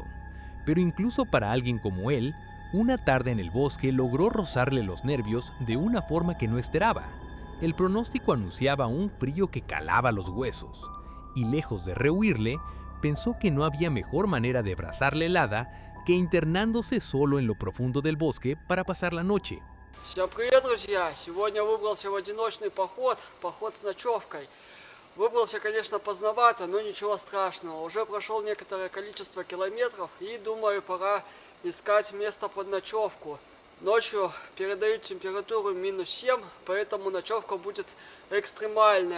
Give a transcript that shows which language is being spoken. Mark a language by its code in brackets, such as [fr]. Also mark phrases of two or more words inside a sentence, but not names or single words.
[es] Pero incluso para alguien como él, una tarde en el bosque logró rozarle los nervios de una forma que no esperaba. El pronóstico anunciaba un frío que calaba los huesos, y lejos de rehuirle, pensó que no había mejor manera de abrazar la helada que internándose solo en lo profundo del bosque para pasar la noche. [ru] Всем привет, друзья! Сегодня выбрался в одиночный поход с ночевкой. Выбрался, конечно, поздновато, но ничего страшного. Уже прошел некоторое количество километров и думаю, пора искать место под ночевку. Ночью передают температуру -7, поэтому ночевка будет экстремальная.